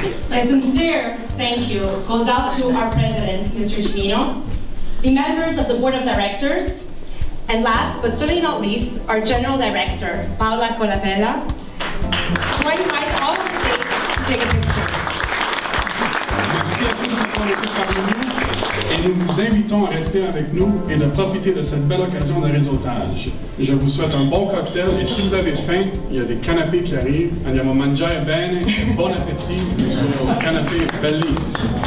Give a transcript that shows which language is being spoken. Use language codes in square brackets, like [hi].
[en] A sincere thank you goes out to our president, Mr. Cimino, the members of the board of directors, and last but certainly not least, our general director, Paola Colapella, who I invite all on stage to take a picture. [fr] Merci à tous d'avoir été parmi nous et nous vous invitons à rester avec nous et de profiter de cette belle occasion de réseautage. Je vous souhaite un bon cocktail et si vous avez faim, il y a des canapés qui arrivent. [it] Andiamo a mangiare bene, bon appétit sul canapé bellissimo.